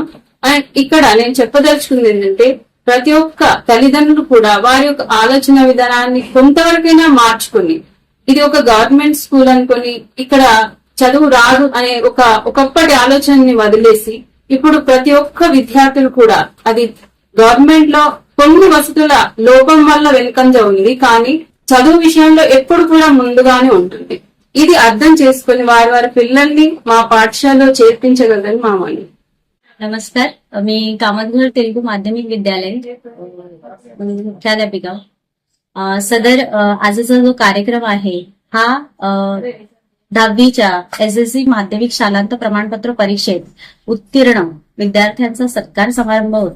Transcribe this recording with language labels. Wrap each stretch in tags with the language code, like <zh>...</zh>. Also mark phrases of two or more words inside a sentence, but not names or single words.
<te>అండ్ ఇక్కడ నేను చెప్పదలుచుకుంది ఏంటంటే ప్రతి ఒక్క తల్లిదండ్రులు కూడా వారి యొక్క ఆలోచన విధానాన్ని కొంతవరకైనా మార్చుకుని ఇది ఒక గవర్నమెంట్ స్కూల్ అనుకుని ఇక్కడ చదువు రాదు అనే ఒకప్పటి ఆలోచనని వదిలేసి ఇప్పుడు ప్రతి ఒక్క విద్యార్థులు కూడా అది గవర్నమెంట్ లో కొన్ని వసతుల లోపం వల్ల వెనుకంజ ఉంది కానీ చదువు విషయంలో ఎప్పుడు కూడా ముందుగానే ఉంటుంది. ఇది అర్థం చేసుకుని వారి పిల్లల్ని మా పాఠశాలలో చేర్పించగలరని మా మని.</te> <mr>नमस्कार, मी कामतघर तेलुगू माध्यमिक विद्यालय मुख्याध्यापिका. सदर आजचा जो कार्यक्रम आहे हा 10वीच्या SSC माध्यमिक शालांत प्रमाणपत्र परीक्षेत उत्तीर्ण विद्यार्थ्यांचा सत्कार समारंभ होता.</mr>